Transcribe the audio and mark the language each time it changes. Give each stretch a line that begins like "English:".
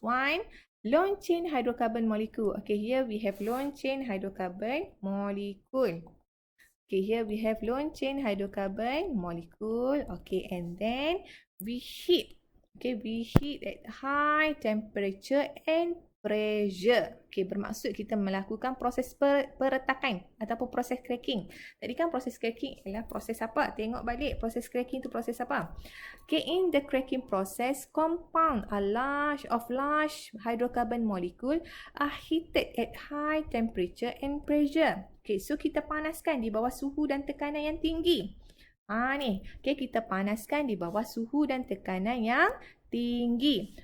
English: 1, long chain hydrocarbon molecule. Okay, here we have long chain hydrocarbon molecule. Okay, here we have long chain hydrocarbon molecule. Okay, and then we heat. Okay, we heat at high temperature and pressure.
Malay: Okay, bermaksud kita melakukan proses peretakan ataupun proses cracking. Tadi kan proses cracking ialah proses apa? Tengok balik proses cracking tu proses apa?
English: Okay, in the cracking process, compound large hydrocarbon molecule are heated at high temperature and pressure.
Malay: Okay, so kita panaskan di bawah suhu dan tekanan yang tinggi. Ni. Okay, kita panaskan di bawah suhu dan tekanan yang tinggi.